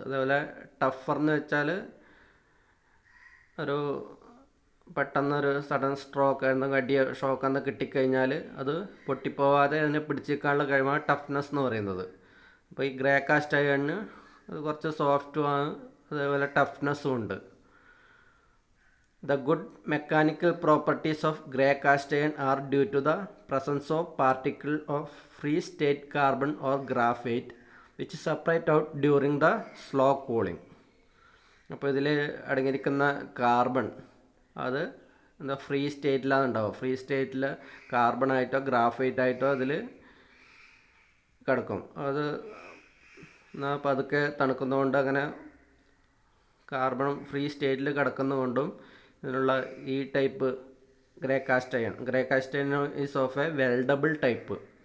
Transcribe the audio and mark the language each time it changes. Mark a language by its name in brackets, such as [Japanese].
[Malayalam] അതേപോലെ ടഫർ എന്ന് വെച്ചാൽ ഒരു പെട്ടെന്നൊരു സഡൻ സ്ട്രോക്ക് എന്തെങ്കിലും അടിയ ഷോക്ക് എന്ന് കിട്ടിക്കഴിഞ്ഞാൽ അത് പൊട്ടിപ്പോവാതെ അതിനെ പിടിച്ചേക്കാനുള്ള കഴിവാണ് ടഫ്നെസ് എന്ന് പറയുന്നത്. അപ്പോൾ ഈ ഗ്രേ കാസ്റ്റ് അയണിന് അത് കുറച്ച് സോഫ്റ്റുമാണ്, അതേപോലെ ടഫ്നെസ്സും ഉണ്ട്. [English] The good mechanical properties of grey cast iron are due to the presence of particles of free state carbon or graphite which separate out during the slow cooling. [Malayalam] അപ്പോൾ ഇതിൽ അടങ്ങിയിരിക്കുന്ന കാർബൺ അത് free സ്റ്റേറ്റിലാണ് ഉണ്ടാവുക. Free സ്റ്റേറ്റിൽ കാർബണായിട്ടോ ഗ്രാഫൈറ്റായിട്ടോ അതിൽ കിടക്കും. അത് പതുക്കെ തണുക്കുന്നതുകൊണ്ട് അങ്ങനെ കാർബൺ ഫ്രീ സ്റ്റേറ്റിൽ കിടക്കുന്നതുകൊണ്ടും ഇതിനുള്ള ഈ type [English] Grey cast iron is of a weldable type.